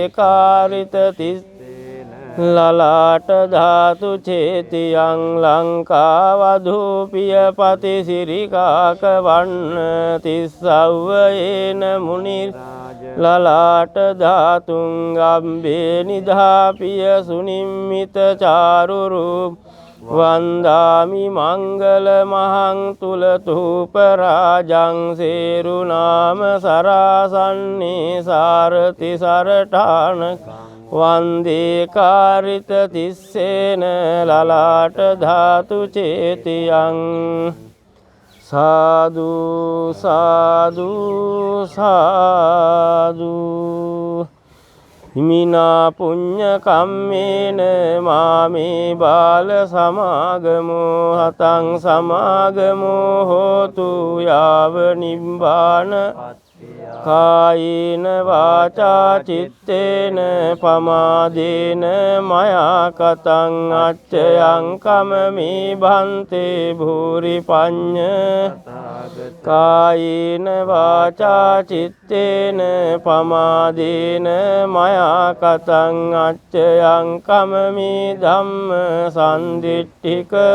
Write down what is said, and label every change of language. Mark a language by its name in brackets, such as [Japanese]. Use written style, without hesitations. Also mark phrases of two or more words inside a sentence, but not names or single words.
[Pali] කාරිත තිස් ලලාට ධාතු චේතියං ලංකාවදු පියපති සිරිකාක වන්න තිස්සව්වයේන මුනි ලලාට ධාතුං ගබ්බේ නිධාපිය සුනිම්මිත චාරු රූප වන්දාමි මංගල මහං තුලතූප රාජං සේරුනාම සරාසන්නේ සාරති සරඨාන වන්දේ කාරිත තිස්සේන ලලාට ධාතු චේතියං සාදු සාදු සාදු හිමිනා පුඤ්ඤ කම්මේන මාමේ බාල සමාගමෝ හතං සමාගමෝ හෝතු යාව නිබ්බාන කායේන වාචා චිත්තේන පමාදේන මයා කතං අච්චයං කමමේ භන්තේ භූරි පඤ්ඤ කායේන වාචා චිත්තේන පමාදේන මයා කතං අච්චයං කමමේ ධම්ම සම්දිට්ඨික